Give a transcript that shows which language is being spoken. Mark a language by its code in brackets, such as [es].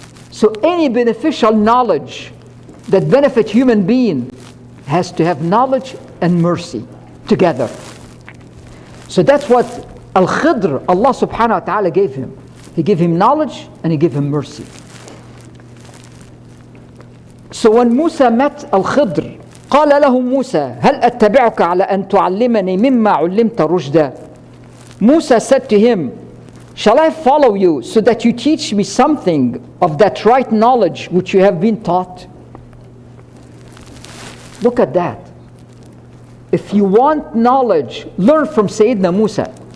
[en] So any beneficial knowledge that benefits human being has to have knowledge and mercy together. So that's what Al-Khidr, Allah subhanahu wa ta'ala gave him. He gave him knowledge and he gave him mercy. So when Musa met Al-Khidr, [ar] قال له موسى هل أتبعك على أن تعلمني مما علمت رشدا. [en] Musa said to him, shall I follow you so that you teach me something of that right knowledge which you have been taught? Look at that. If you want knowledge, learn from Sayyidina Musa.